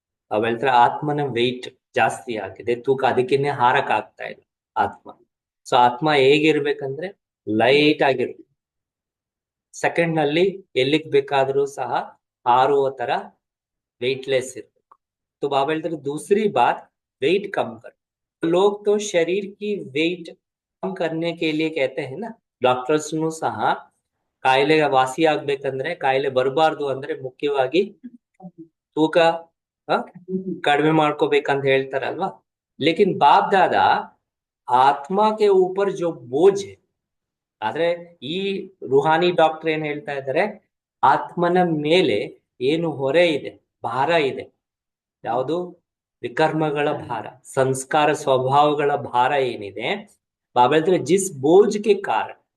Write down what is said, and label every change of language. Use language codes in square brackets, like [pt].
[kn] ಬಾಬಾ ಹೇಳ್ತಾರೆ ಆತ್ಮನ ವೆಯ್ಟ್ ಜಾಸ್ತಿ ಆಗಿದೆ, ತೂಕ ಅದಕ್ಕಿನ್ನೇ ಹಾರಕ್ ಆಗ್ತಾ ಇಲ್ಲ ಆತ್ಮ. ಸೊ ಆತ್ಮ ಹೇಗಿರ್ಬೇಕಂದ್ರೆ ಲೈಟ್ ಆಗಿರ್ಬೇಕು, ಸೆಕೆಂಡ್ ನಲ್ಲಿ ಎಲ್ಲಿಗ್ ಬೇಕಾದ್ರೂ ಸಹ ಹಾರುವ ತರ ವೆಯ್ಟ್ಲೆಸ್ ಇರ್ಬೇಕು. [hi] तो बाबा [kn] ಹೇಳ್ತಾರೆ [hi] दूसरी बात वेट कम कर. लोग तो शरीर की वेट कम करने के लिए कहते हैं ना, [kn] ಡಾಕ್ಟರ್ಸ್ ಸಹ ಕಾಯಿಲೆ ವಾಸಿ ಆಗ್ಬೇಕಂದ್ರೆ, ಕಾಯಿಲೆ ಬರಬಾರ್ದು ಅಂದ್ರೆ ಮುಖ್ಯವಾಗಿ ತೂಕ ಕಡಿಮೆ ಮಾಡ್ಕೋಬೇಕಂತ ಹೇಳ್ತಾರಲ್ವಾ. [hi] ಲೇಕಿನ್ ಬಾಪ್ ದಾದಾ ಆತ್ಮ ಕೆ ऊपर जो बोझ है, [kn] ಆದ್ರೆ ಈ ರುಹಾನಿ ಡಾಕ್ಟರ್ ಏನ್ ಹೇಳ್ತಾ ಇದ್ದಾರೆ, ಆತ್ಮನ ಮೇಲೆ ಏನು ಹೊರೆ ಇದೆ, ಭಾರ ಇದೆ, ಯಾವುದು ವಿಕರ್ಮಗಳ ಭಾರ, ಸಂಸ್ಕಾರ ಸ್ವಭಾವಗಳ ಭಾರ ಏನಿದೆ, ಬಾಬಾ ಹೇಳ್ತಾರೆ ಜಿಸ್ ಬೋಜ್ಗೆ ಕಾರಣ,